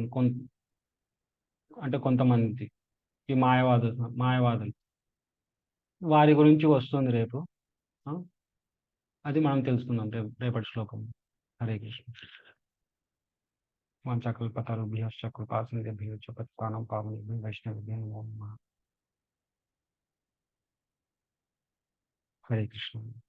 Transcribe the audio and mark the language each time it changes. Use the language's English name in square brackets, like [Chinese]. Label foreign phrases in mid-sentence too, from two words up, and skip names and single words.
[Telugu] అంటే కొంతమంది ఈ మాయవాదులు. వారి గురించి వస్తుంది రేపు. ఆ! అది మనం తెలుసుకుందాం రేపటి శ్లోకంలో. హరే కృష్ణ. [Sanskrit] వాంఛాకల్పతరుభ్యశ్చ కృపాసింధుభ్యో చ పతితానాం పావనేభ్యో వైష్ణవేభ్యో నమో నమః. హరే కృష్ణ.